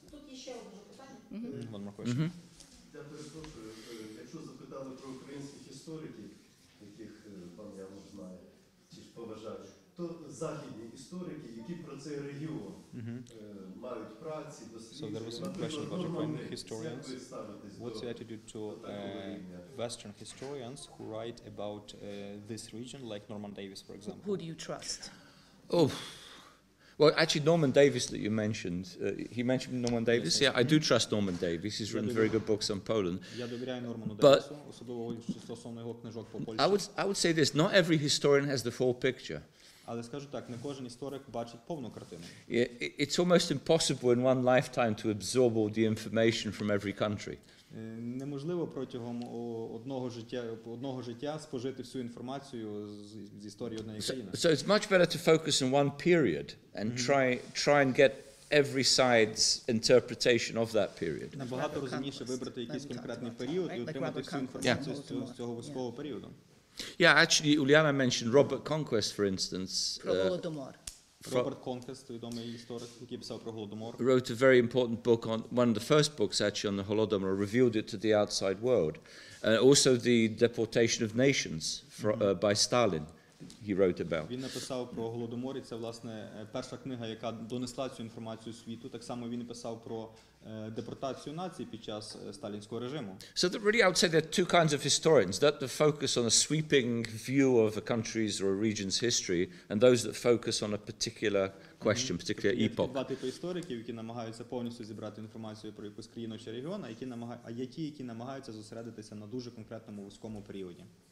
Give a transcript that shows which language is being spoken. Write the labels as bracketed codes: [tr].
[uk] Тут є ще одне питання. Я перепрошую, якщо запитали про українських істориків, яких пан Януш знає, чи ж поважає, то західні історики, які про цей регіон мають праці, дослідження. [en] So there was a question about Ukrainian historians. What's your attitude to Western historians who write about this region, like Norman Davis, for example? Who do you trust? Oh, well, actually, Norman Davis that you mentioned, he mentioned Norman Davis. Yeah, I do trust Norman Davis. He's written very good books on Poland. [uk] Я довіряю Норману Девісу, особливо стосовно його книжок по Польщі. [en] I would say this: not every historian has the full picture. [uk] Але скажу так, не кожен історик бачить повну картину. [en] It's almost impossible in one lifetime to absorb all the information from every country. [uk] Неможливо протягом одного життя спожити всю інформацію з історії однієї країни. [en] So it's much better to focus on one period and try and get every side's interpretation of that period. [uk] Набагато розумніше вибрати якийсь конкретний період і отримати всю інформацію з цього вузького періоду. [en] Yeah, actually, Uliana mentioned Robert Conquest, for instance. [uk] Про Голодомор. Роберт Конквест, відомий історик, який писав про Голодомор. [en] Wrote a very important book on one of the first books actually on the Holodomor, revealed it to the outside world. Also the deportation of nations by Stalin. He wrote about. [uk] Він написав про Голодомор, і це, власне, перша книга, яка донесла цю інформацію світу. Так само він писав про депортацію націй під час сталінського режиму. [en] So that really I would say there are two kinds of historians, that the focus on a sweeping view of a country's or a region's history, and those that focus on a particular question, particular epoch. [uk] Два типи істориків, які намагаються повністю зібрати інформацію про якусь країну чи регіон, а є ті, які намагаються зосередитися на дуже конкретному вузькому періоді.